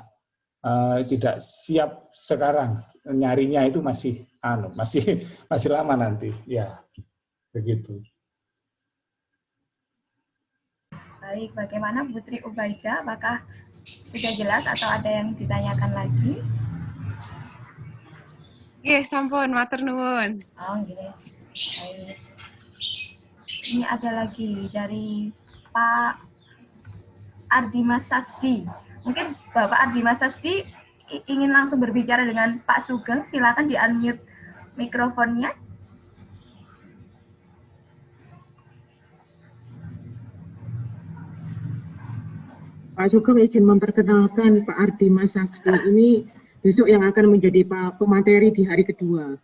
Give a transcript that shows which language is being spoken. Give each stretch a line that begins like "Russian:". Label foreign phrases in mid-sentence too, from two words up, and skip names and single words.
Indonesian: Tidak siap sekarang. Nyarinya itu masih lama nanti. Ya, begitu. Baik, bagaimana Putri Ubaida? Apakah sudah jelas atau ada yang ditanyakan lagi?
Javanese: Nggih, sampun, matur nuwun.
Indonesian: Oh, nggih. Baik. Ini ada lagi dari Pak Ardimas Sasdi. Mungkin Bapak Ardimas Sasdi ingin langsung berbicara dengan Pak Sugeng. Silakan di-unmute mikrofonnya. Pak Sugeng izin memperkenalkan Pak Ardimas Sasdi ini besok yang akan menjadi pemateri di hari kedua.